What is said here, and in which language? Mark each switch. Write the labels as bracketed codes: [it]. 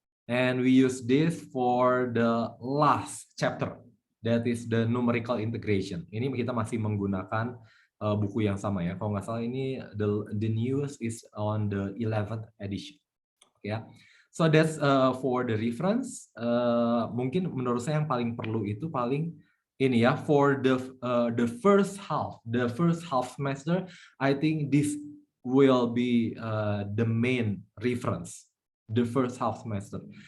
[en] And we use this for the last chapter, that is the numerical integration. [id] Ini kita masih menggunakan buku yang sama ya. Kalau nggak salah ini [en] the newest is on the 11th edition. Ya, so that's for the reference. [id] Mungkin menurut saya yang paling perlu itu paling ini ya, [en] for the first half semester, I think this will be the main reference, the first half semester.